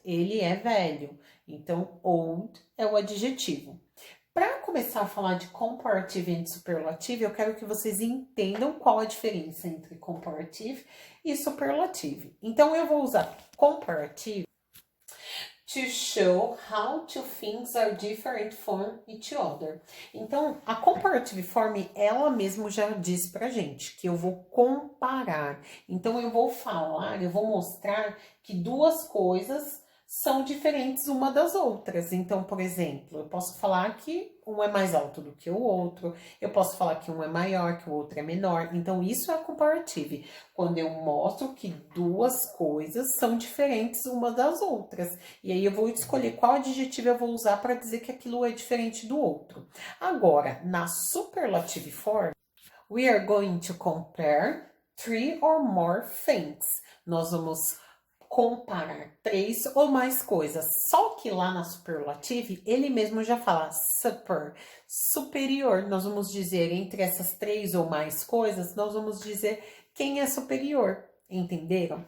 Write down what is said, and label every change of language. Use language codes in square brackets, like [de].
[pt] Ele é velho. Então, old é o adjetivo. Para começar a falar de comparative e superlative, eu quero que vocês entendam qual a diferença entre comparative e superlative. Então, eu vou usar [en] comparative to show how two things are different from each other. [pt] Então, a comparative form, ela mesmo já diz pra gente que eu vou comparar. Então, eu vou falar, eu vou mostrar que duas coisas são diferentes uma das outras. Então, por exemplo, eu posso falar que um é mais alto do que o outro, eu posso falar que um é maior, que o outro é menor. Então, isso é comparative, quando eu mostro que duas coisas são diferentes uma das outras. E aí eu vou escolher qual adjetivo eu vou usar para dizer que aquilo é diferente do outro. Agora, na [en] superlative form, we are going to compare 3 or more things. [pt] Nós vamos comparar 3 ou mais coisas. Só que lá na superlative, ele mesmo já fala super, superior. Nós vamos dizer entre essas 3 ou mais coisas, nós vamos dizer quem é superior. Entenderam?